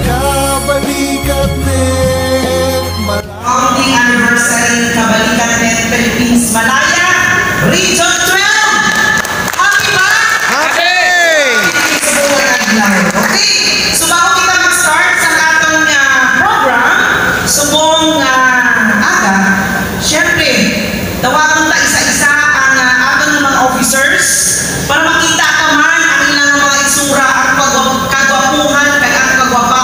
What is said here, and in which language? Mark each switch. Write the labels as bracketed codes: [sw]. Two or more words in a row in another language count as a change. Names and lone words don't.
[hil] Kabalikat net Malaya. [en] Counting anniversary Kabalikat net Philippines Malaya Region 12. [hil] Happy ba? Happy! Okay, so bago kita mag-start sa atong program, subong aga, syempre, tawagan ta isa-isa ang atong mga officers para makita ka man ang ilang mga isura, ang kagwapuhan, ang